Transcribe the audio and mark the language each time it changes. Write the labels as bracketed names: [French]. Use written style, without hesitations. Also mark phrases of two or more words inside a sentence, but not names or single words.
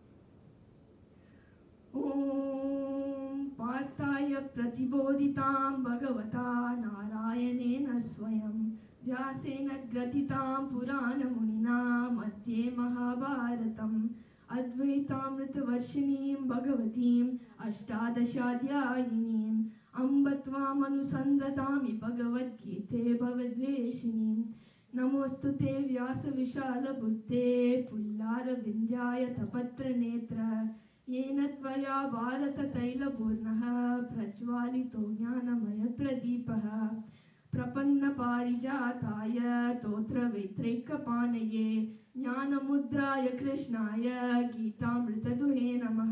[Sanskrit] ओम् पार्थाय प्रतिबोधितां भगवता नारायणेन स्वयं व्यासेन ग्रथितां पुराण मुनिना मध्ये महाभारतम् अद्वैतामृतवर्षिणीं भगवतीम् अष्टादशाध्यायिनीम् अम्बत्वामनुसन्दधामि भगवद्गीते भवद्वेषिणीम्. नमोऽस्तु ते व्यासविशाल बुद्धे फुल्लारविन्दाय तपत्र नेत्र येन त्वया भारततैलपूर्णः प्रज्वालितो ज्ञानमय प्रदीपः प्रपन्नपारिजाताय तोत्रवेत्रैकपाणये ज्ञानमुद्राय कृष्णाय गीतामृतदुहे नमः.